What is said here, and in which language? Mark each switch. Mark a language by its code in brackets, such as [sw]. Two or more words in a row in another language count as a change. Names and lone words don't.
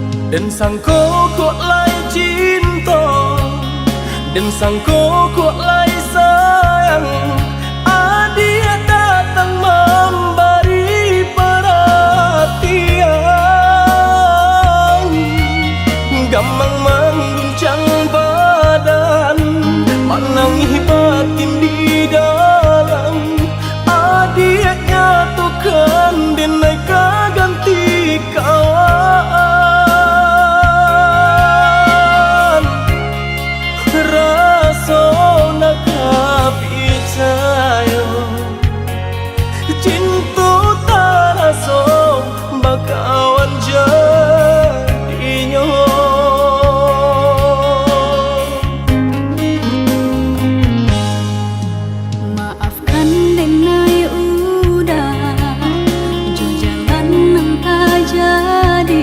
[min] Dan sangko kok lai cinta, dan sangko kok lai sayang. [id] Dia datang memberi perhatian, gampang mengguncang badan, menangis batin di dalam. Dia nyatukan dan mereka ganti kawan. [min] Rasa nak percaya cinta tak rasa bakawan jadinya. Maafkan denai udah jo jalan nan tak jadi.